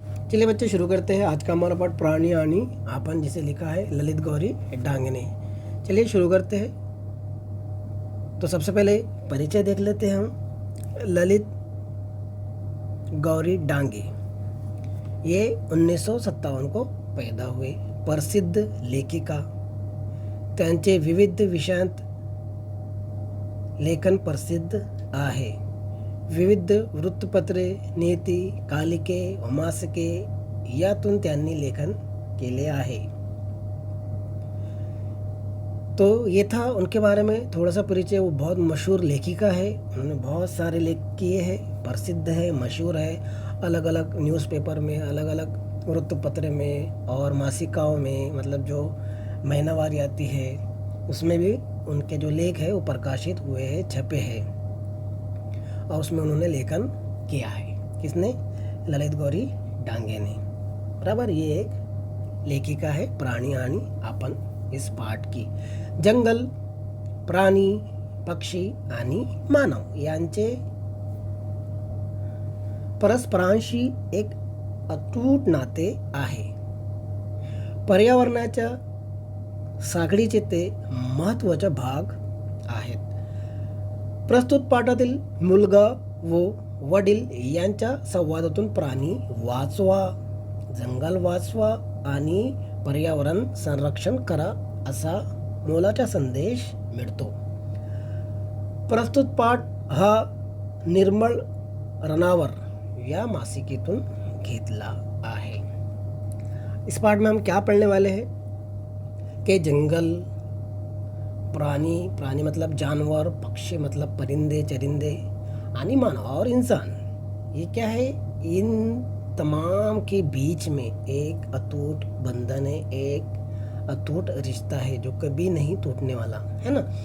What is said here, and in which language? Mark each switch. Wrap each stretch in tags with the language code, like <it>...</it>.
<hi>चलिए बच्चे शुरू करते हैं आज का हमारा पाठ प्राणी आणि आपण, जिसे लिखा है ललित गौरी डांगे ने। चलिए शुरू करते हैं। तो सबसे पहले परिचय देख लेते हैं हम। ललित गौरी डांगे ये 1957 को पैदा हुए प्रसिद्ध लेखिका।</hi> <mr>त्यांचे विविध विषयांत लेखन प्रसिद्ध आहे। विविध वृत्तपत्रे, नीती, कालिके, मासिके यातून त्यांनी लेखन केले आहे।</mr> <hi>तो ये था उनके बारे में थोड़ा सा परिचय। वो बहुत मशहूर लेखिका है, उन्होंने बहुत सारे लेख किए हैं, प्रसिद्ध है, मशहूर है। अलग अलग न्यूज़पेपर में, अलग अलग वृत्तपत्र में और मासिकाओं में, मतलब जो महीनावार आती है उसमें भी उनके जो लेख है वो प्रकाशित हुए हैं, छपे हैं और उसमें उन्होंने लेखन किया है। किसने? ललित गौरी डांगे ने, बराबर। ये एक लेखिका है प्राणी आणि आपण इस पाठ की।</hi> <mr>जंगल, प्राणी, पक्षी आणि मानव यांचे परस्परांशी एक अतूट नाते आहे। पर्यावरणाच्या साखळीचे ते महत्त्वाचे भाग आहेत। प्रस्तुत पाठातील मुलगा व वडील यांच्या संवादातून प्राणी वाचवा, जंगल वाचवा आणि पर्यावरण संरक्षण करा असा मोलाचा संदेश मिळतो। प्रस्तुत पाठ हा निर्मळ रनावर या मासिकेतून घेतला आहे।</mr> <hi>इस पाठ में हम क्या पढ़ने वाले हैं कि जंगल, प्राणी, प्राणी मतलब जानवर, पक्षी मतलब परिंदे चरिंदे, आणि मानव और इंसान, ये क्या है, इन तमाम के बीच में एक अटूट बंधन है, एक अटूट रिश्ता है जो कभी नहीं टूटने वाला, है ना।</hi>